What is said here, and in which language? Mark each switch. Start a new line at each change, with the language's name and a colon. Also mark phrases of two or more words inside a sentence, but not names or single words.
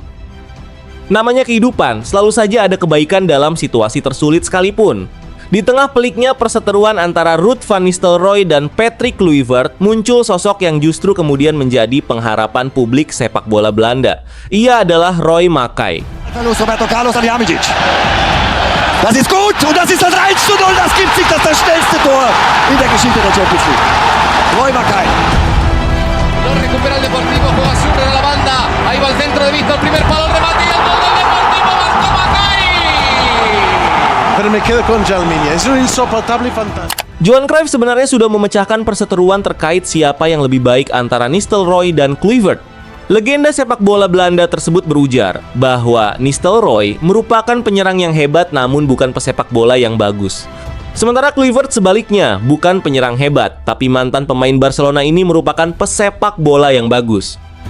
Indonesian: Namanya kehidupan, selalu saja ada kebaikan dalam situasi tersulit sekalipun. Di tengah peliknya perseteruan antara Ruud van Nistelrooy dan Patrick Kluivert, muncul sosok yang justru kemudian menjadi pengharapan publik sepak bola Belanda. Ia adalah Roy Makaay.
German: Roberto Carlos Salihamidzic. Das ist gut und das ist das 1:0. Das gibt sich das schnellste Tor in der Geschichte der Champions League. Roy Makaay.
Spanish: Lo recupera el Deportivo, juega sobre la banda. Ahí va el centro de Víctor, primer palo, remate y el gol del Deportivo, marcó Makaay. Pero me quedo con Jalmiña, es un insoportable fantástico.
Indonesian: Johan Cruyff sebenarnya sudah memecahkan perseteruan terkait siapa yang lebih baik antara Nistelrooy dan Kluivert. Legenda sepak bola Belanda tersebut berujar bahwa Nistelrooy merupakan penyerang yang hebat namun bukan pesepak bola yang bagus. Sementara Kluivert sebaliknya, bukan penyerang hebat, tapi mantan pemain Barcelona ini merupakan pesepak bola yang bagus.